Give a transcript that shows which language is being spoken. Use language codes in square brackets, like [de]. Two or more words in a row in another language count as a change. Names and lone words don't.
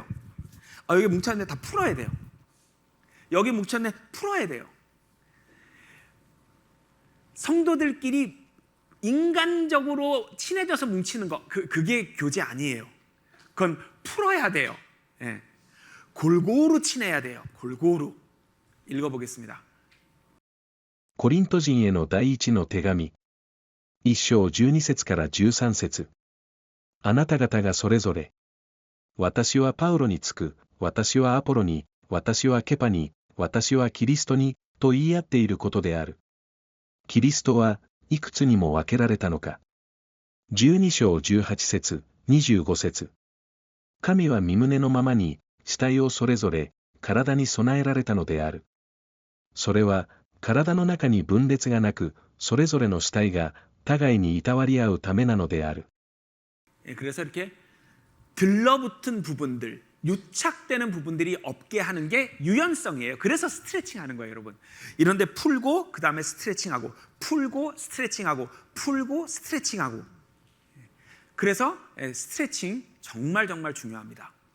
[ko] 여기 뭉쳤는데 다 풀어야 돼요. 여기 뭉쳤는데 풀어야 돼요. 성도들끼리 인간적으로 친해져서 뭉치는 거, 그게 교제 아니에요. 그건 풀어야 돼요. 예. 골고루 친해야 돼요. 골고루. 읽어보겠습니다. [ja] コリント人への第一の手紙。1章12節から13節。あなた方がそれぞれ、私はパウロにつく、私はアポロに、私はケパに、私はキリストに、と言い合っていることである。キリストはいくつにも分けられたのか。12章18節、25節。神は身旨のままに、死体をそれぞれ、体に備えられたのである。それは、体の中に分裂がなく、それぞれの死体が互いにいたわり合うためなのである。 [ko] 그래서 이렇게 들러붙은 부분들, 유착되는 부분들이 없게 하는 게 유연성이에요. 그래서 스트레칭 하는 거예요, 여러분. 이런데 풀고 그 다음에 스트레칭하고, 풀고 스트레칭하고, 풀고 스트레칭하고. 그래서 스트레칭 정말 중요합니다.